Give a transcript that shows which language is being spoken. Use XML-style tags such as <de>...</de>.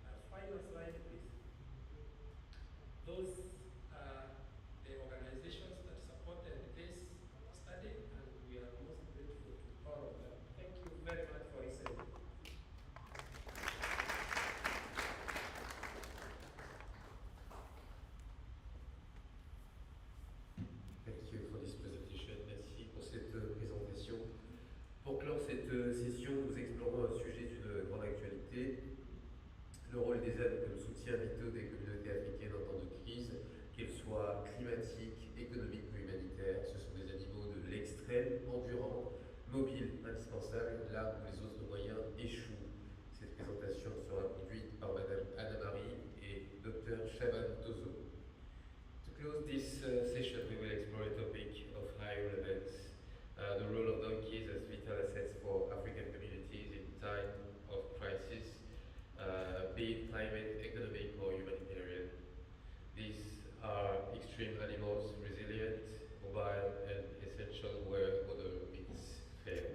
<en>Final slide, please. Those are the organizations that supported this study, and we are most grateful to all of them. Thank you very much for listening. Thank you for this presentation.</en> <fr>Merci pour cette présentation. Pour clore cette session, nous explorons un sujet d'une grande actualité, le rôle des ânes comme soutien vital des communautés africaines en temps de crise, qu'elles soient climatiques, économiques ou humanitaires. Ce sont des animaux de l'extrême, endurants, mobiles, indispensables, là où les autres moyens échouent. Cette présentation sera conduite par Madame Anna-Marie et Dr Shaban Tozo.</fr> <en>To close this session, we will explore a topic of high relevance, the role of donkeys as vital assets for African communities in time of crisis, be it climate, economic, or humanitarian. These are extreme animals, resilient, mobile, and essential where other means fail.</en>